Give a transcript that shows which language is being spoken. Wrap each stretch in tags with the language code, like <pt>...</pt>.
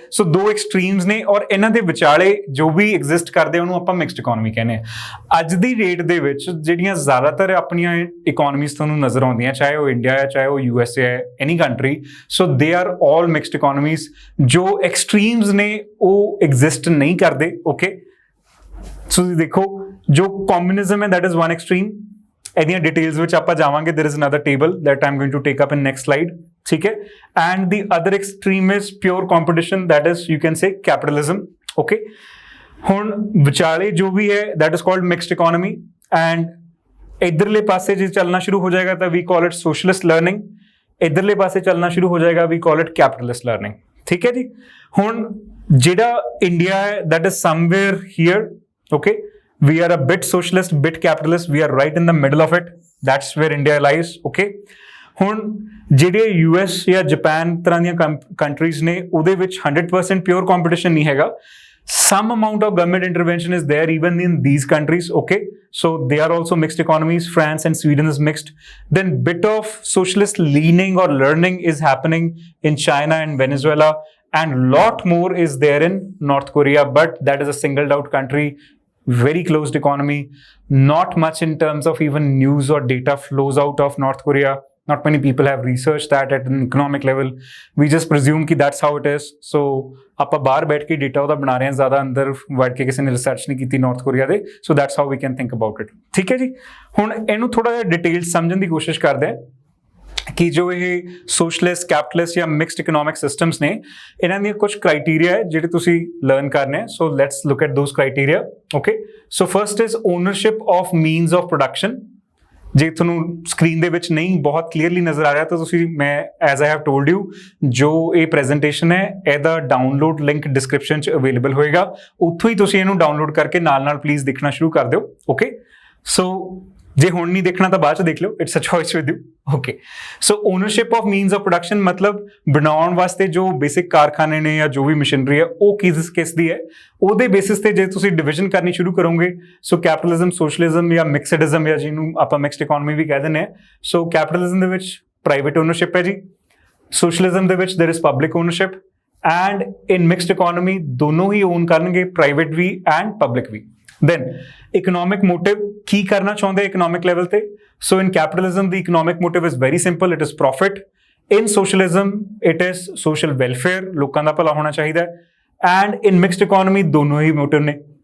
<pa>ਸੋ ਦੋ ਐਕਸਟ੍ਰੀਮਸ ਨੇ, ਔਰ ਇਹਨਾਂ ਦੇ ਵਿਚਾਲੇ ਜੋ ਵੀ ਐਗਜ਼ਿਸਟ ਕਰਦੇ ਉਹਨੂੰ ਆਪਾਂ ਮਿਕਸਡ ਇਕਨੋਮੀ ਕਹਿੰਦੇ ਹਾਂ। ਅੱਜ ਦੀ ਡੇਟ ਦੇ ਵਿੱਚ ਜਿਹੜੀਆਂ ਜ਼ਿਆਦਾਤਰ ਆਪਣੀਆਂ ਇਕਨੋਮੀਜ਼ ਤੁਹਾਨੂੰ ਨਜ਼ਰ ਆਉਂਦੀਆਂ, ਚਾਹੇ ਉਹ ਇੰਡੀਆ ਹੈ, ਚਾਹੇ ਉਹ USA ਹੈ, ਐਨੀ country,</pa> <en>So they are all mixed economies.</en> <pa>ਜੋ ਐਕਸਟ੍ਰੀਮਸ ਨੇ ਉਹ ਐਗਜ਼ਿਸਟ ਨਹੀਂ ਕਰਦੇ, ਓਕੇ। ਸੋ ਤੁਸੀਂ ਦੇਖੋ, ਜੋ ਕਮਿਊਨਿਜ਼ਮ ਹੈ</pa> <en>that is one extreme,</en> <pa>ਇਹਦੀਆਂ ਡਿਟੇਲਸ ਵਿੱਚ ਆਪਾਂ ਜਾਵਾਂਗੇ,</pa> <en>there is another table that I'm going to take up in next slide,</en> <pa>ਠੀਕ ਹੈ।</pa> <en>and the other extreme is pure competition, that is you can say capitalism, okay।</en> <pa>ਹੁਣ ਵਿਚਾਲੇ ਜੋ ਵੀ ਹੈ</pa> <en>that is called mixed economy, and</en> <pa>ਇਧਰਲੇ ਪਾਸੇ ਜੇ ਚੱਲਣਾ ਸ਼ੁਰੂ ਹੋ ਜਾਏਗਾ ਤਾਂ</pa> <en>we call it socialist learning,</en> <pa>ਇਧਰਲੇ ਪਾਸੇ ਚੱਲਣਾ ਸ਼ੁਰੂ ਹੋ ਜਾਏਗਾ</pa> <en>we call it capitalist learning,</en> <pa>ਠੀਕ ਹੈ ਜੀ। ਹੁਣ ਜਿਹੜਾ ਇੰਡੀਆ ਹੈ</pa> <en>that is somewhere here, okay, we are a bit socialist, bit capitalist, we are right in the middle of it, that's where India lies, okay।</en> <pa>ਹੁਣ ਜਿਹੜੇ US ਜਾਂ Japan ਤਰ੍ਹਾਂ ਦੀਆਂ ਕੰਟਰੀਜ਼ ਨੇ ਉਹਦੇ ਵਿੱਚ</pa> <en>100% pure competition</en> <pa>ਨਹੀਂ ਹੈਗਾ,</pa> <en>some amount of government intervention is there even in these countries, okay, so they are also mixed economies. France and Sweden is mixed. Then bit of socialist leaning or learning is happening in China and Venezuela, and lot more is there in North Korea, but that is a singled out country, very closed economy, not much in terms of even news or data flows out of North Korea. Not many people have researched that at an economic level. We just presume कि that's how it is.</en> <pa>So ਆਪਾਂ ਬਾਹਰ ਬੈਠ ਕੇ data ਉਹਦਾ ਬਣਾ ਰਹੇ ਹਾਂ, ਜ਼ਿਆਦਾ ਅੰਦਰ ਵੜ ਕੇ ਕਿਸੇ ਨੇ ਰਿਸਰਚ ਨਹੀਂ ਕੀਤੀ ਨਾਰਥ ਕੋਰੀਆ ਦੇ।</pa> <en>so that's how we can think about it,</en> <pa>ਠੀਕ ਹੈ ਜੀ। ਹੁਣ ਇਹਨੂੰ ਥੋੜਾ ਜਿਹਾ ਡਿਟੇਲ ਸਮਝਣ ਦੀ ਕੋਸ਼ਿਸ਼ ਕਰਦੇ ਹਾਂ ਕਿ ਜੋ ਇਹ ਸੋਸ਼ਲਿਸਟ, ਕੈਪੀਟਲਿਸਟ ਜਾਂ ਮਿਕਸਡ ਇਕਨੋਮਿਕ ਸਿਸਟਮਸ ਨੇ, ਇਹਨਾਂ ਦੀਆਂ ਕੁਝ ਕ੍ਰਾਈਟੇਰੀਆ ਹੈ ਜਿਹੜੇ ਤੁਸੀਂ ਲਰਨ ਕਰਨੇ।</pa> <en>So let's look at those criteria, okay. So first is ownership of means of production.</en> <pa>ਜੇ ਤੁਹਾਨੂੰ ਸਕਰੀਨ ਦੇ ਵਿੱਚ ਨਹੀਂ ਬਹੁਤ ਕਲੀਅਰਲੀ ਨਜ਼ਰ ਆ ਰਿਹਾ ਤਾਂ ਤੁਸੀਂ, ਮੈਂ</pa> <en>as I have told you,</en> <pa>ਜੋ ਇਹ ਪ੍ਰੈਜੈਂਟੇਸ਼ਨ ਹੈ ਇਹਦਾ ਡਾਊਨਲੋਡ ਲਿੰਕ ਡਿਸਕ੍ਰਿਪਸ਼ਨ 'ਚ ਅਵੇਲੇਬਲ ਹੋਏਗਾ, ਉੱਥੋਂ ਹੀ ਤੁਸੀਂ ਇਹਨੂੰ ਡਾਊਨਲੋਡ ਕਰਕੇ ਨਾਲ ਪਲੀਜ਼ ਦੇਖਣਾ ਸ਼ੁਰੂ ਕਰ ਦਿਓ, ਓਕੇ। ਸੋ ਜੇ ਹੁਣ ਨਹੀਂ ਦੇਖਣਾ ਤਾਂ ਬਾਅਦ 'ਚ ਦੇਖ ਲਿਓ,</pa> <en>it's a choice with you,</en> <pa>okay.</pa> <en>so ownership of means of production</en> <pa>ਮਤਲਬ ਬਣਾਉਣ ਵਾਸਤੇ ਜੋ ਬੇਸਿਕ ਕਾਰਖਾਨੇ ਨੇ ਜਾਂ ਜੋ ਵੀ ਮਸ਼ੀਨਰੀ ਹੈ ਉਹ ਕਿਸ ਦੀ ਹੈ, ਉਹਦੇ ਬੇਸਿਸ ਤੇ ਜੇ ਤੁਸੀਂ ਡਿਵੀਜ਼ਨ ਕਰਨੀ ਸ਼ੁਰੂ ਕਰੋਗੇ, ਸੋ ਕੈਪੀਟਲਿਜ਼ਮ, ਸੋਸ਼ਲਿਜ਼ਮ ਜਾਂ ਮਿਕਸਡਿਜ਼ਮ, ਜਾਂ ਜਿਹਨੂੰ ਆਪਾਂ ਮਿਕਸਡ ਇਕਨੋਮੀ ਵੀ ਕਹਿ ਦਿੰਦੇ ਹਾਂ। ਸੋ ਕੈਪੀਟਲਿਜ਼ਮ ਦੇ ਵਿੱਚ ਪ੍ਰਾਈਵੇਟ ਓਨਰਸ਼ਿਪ ਹੈ ਜੀ, ਸੋਸ਼ਲਿਜ਼ਮ ਦੇ ਵਿੱਚ</pa> <en>there is public ownership, and in mixed economy</en> <pa>ਦੋਨੋਂ ਹੀ ਓਨ ਕਰਨਗੇ, private we and public we.</pa> <en>Then economic motive,</en> <pa>ਕੀ ਕਰਨਾ ਚਾਹੁੰਦੇ</pa> <en>economic level ਤੇ? So in capitalism the economic motive is very simple, it is profit. In socialism it is social welfare,</en> <pa>ਲੋਕਾਂ ਦਾ ਭਲਾ ਹੋਣਾ ਚਾਹੀਦਾ ਹੈ,</pa> <en>and in mixed economy</en> <pa>ਦੋਨੋਂ ਹੀ motive ਨੇ।</pa>